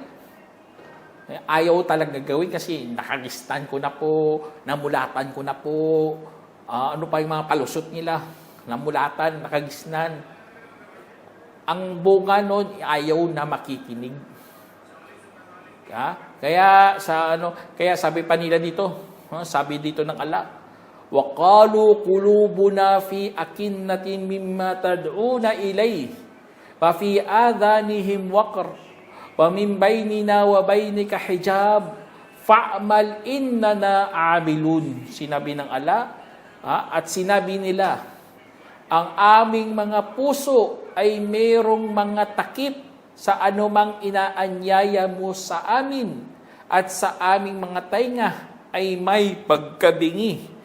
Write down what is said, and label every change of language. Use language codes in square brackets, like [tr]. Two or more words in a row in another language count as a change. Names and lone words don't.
[tl] Ayaw talaga gawin kasi nakagistan ko na po, namulatan ko na po, ano pa yung mga palusot nila, namulatan, nakagisnan. Ang bunga nun, ayaw na makikinig. Kaya sabi pa nila dito, sabi dito ng Allah, [ar] وَقَالُوا قُلُوبُنَا فِي أَكِنَّةٍ مِمَّا تَدْعُونَ إِلَيْهِ وَفِي آذَانِهِمْ وَقْرٌ وَمِنْ بَيْنِنَا وَبَيْنِكَ حِجَابٌ فَأْمَلْ إِنَّنَا عَامِلُونَ. [tl] Sinabi ng Allah, at sinabi nila, ang aming mga puso ay mayroong mga takip sa anumang inaanyaya mo sa amin, at sa aming mga tainga ay may pagkabingi.